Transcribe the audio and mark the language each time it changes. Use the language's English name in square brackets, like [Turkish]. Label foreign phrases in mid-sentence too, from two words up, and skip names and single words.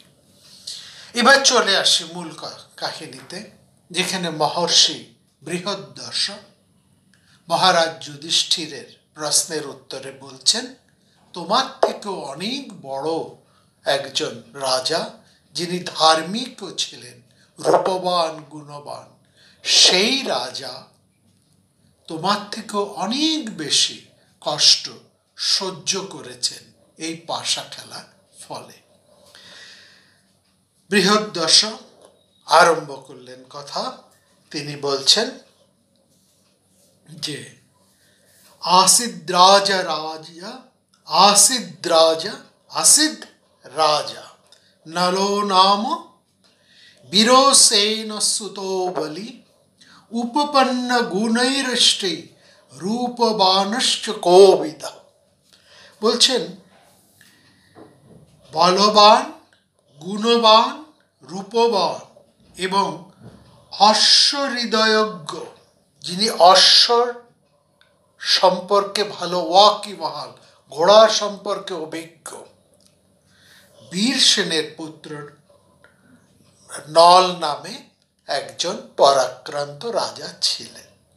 [Bangla] এবার চলে আসি মূল কাহিনীতে, যেখানে মহর্ষি বৃহদ্দর্শ মহারাজ যুধিষ্ঠিরের প্রশ্নের উত্তরে বলছেন, তোমার থেকেও অনেক বড় একজন রাজা, যিনি ধার্মিকও ছিলেন, রূপবান, গুণবান, সেই রাজা তোমার থেকেও অনেক বেশি কষ্ট সহ্য করেছেন এই পাশা খেলার ফলে। বৃহদ্দর্শ আরম্ভ করলেন কথা। তিনি বলছেন যে [Sanskrit] आसिद्राज राजा आसिद्राज आसिद् राजा नलो नाम বিরসেন সুতো বলি উপপন্ন গুণৈরষ্টে রূপবানশ্চ কোবিদা। [Bangla] বলছেন বলবান, গুণবান, রূপবান এবং অশ্বহৃদয়জ্ঞ, যিনি অশ্বর সম্পর্কে ভালো, ওয়াকিবহাল, ঘোড়া সম্পর্কে অভিজ্ঞ, বীরসেনের পুত্র নল নামে একজন পরাক্রান্ত রাজা ছিলেন।